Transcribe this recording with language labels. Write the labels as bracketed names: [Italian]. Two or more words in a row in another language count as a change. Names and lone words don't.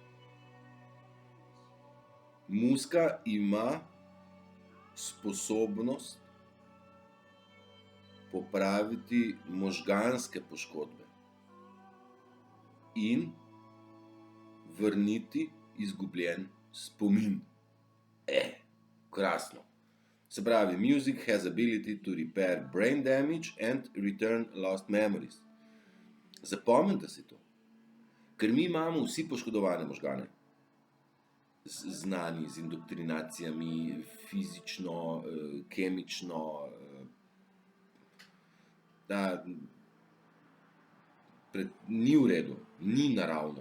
[Slovenian] Muzika ima sposobnost popraviti možganske poškodbe in vrniti izgubljen spomin. Krasno. Se pravi, [English] music has ability to repair brain damage and return lost memories. [Slovenian] Zapomnite si to. Ker mi imamo vsi poškodovane možgane. Znani z indoktrinacijami, fizično, kemično, ni v redu, ni naravno.